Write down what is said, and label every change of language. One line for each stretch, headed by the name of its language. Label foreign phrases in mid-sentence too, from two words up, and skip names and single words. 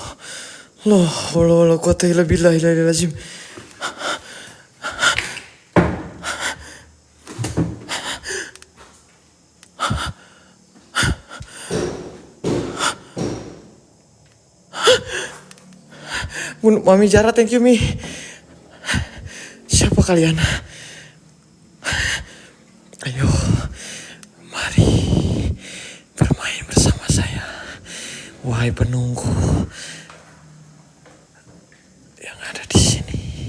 Arabic: لا حول ولا قوة إلا بالله العظيم.
English: Mami Zara, thank you Mi.
Indonesian: Siapa kalian? Ayo, mari bermain bersama saya. Wahai penunggu yang ada di sini.